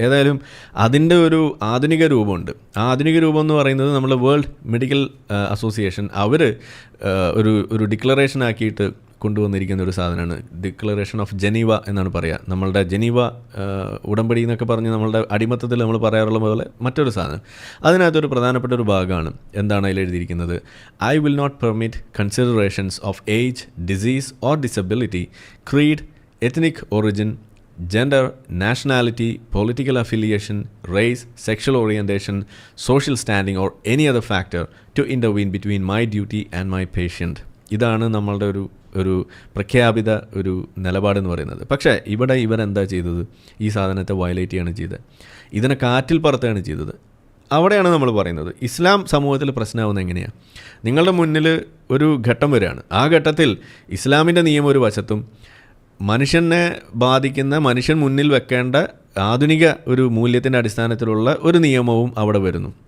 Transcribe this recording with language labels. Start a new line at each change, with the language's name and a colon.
Malayalam: ഏതായാലും അതിൻ്റെ ഒരു ആധുനിക രൂപമുണ്ട്. ആ ആധുനിക രൂപം എന്ന് പറയുന്നത് നമ്മൾ വേൾഡ് മെഡിക്കൽ അസോസിയേഷൻ അവർ ഒരു ഡിക്ലറേഷൻ ആക്കിയിട്ട് കൊണ്ടുവന്നിരിക്കുന്ന ഒരു സാധനമാണ് ഡിക്ലറേഷൻ ഓഫ് ജനീവ എന്നാണ് പറയുക. നമ്മളുടെ ജനീവ ഉടമ്പടി എന്നൊക്കെ പറഞ്ഞ് നമ്മളുടെ അടിമത്തത്തിൽ നമ്മൾ പറയാറുള്ള പോലെ മറ്റൊരു സാധനം. അതിനകത്തൊരു പ്രധാനപ്പെട്ട ഒരു ഭാഗമാണ്. എന്താണ് അതിൽ എഴുതിയിരിക്കുന്നത്?
English: I will not permit considerations of age, disease or disability, creed, ethnic origin, gender, nationality, political affiliation, race, sexual orientation, social standing or any other factor to intervene between my duty and my patient.
Malayalam: ഇതാണ് നമ്മളുടെ ഒരു പ്രഖ്യാപിത ഒരു നിലപാടെന്ന് പറയുന്നത്. പക്ഷേ ഇവിടെ ഇവരെന്താ ചെയ്തത്? ഈ സാധനത്തെ വയലേറ്റ് ചെയ്യാണ് ചെയ്തത്. ഇതിനെ കാറ്റിൽ പറത്തുകയാണ് ചെയ്തത്. അവിടെയാണ് നമ്മൾ പറയുന്നത് ഇസ്ലാം സമൂഹത്തിൽ പ്രശ്നമാവുന്നത് എങ്ങനെയാണ്? നിങ്ങളുടെ മുന്നിൽ ഒരു ഘട്ടം വരികയാണ്. ആ ഘട്ടത്തിൽ ഇസ്ലാമിൻ്റെ നിയമം ഒരു വശത്തും മനുഷ്യനെ ബാധിക്കുന്ന, മനുഷ്യൻ മുന്നിൽ വെക്കേണ്ട ആധുനിക ഒരു മൂല്യത്തിൻ്റെ അടിസ്ഥാനത്തിലുള്ള ഒരു നിയമവും അവിടെ വരുന്നു.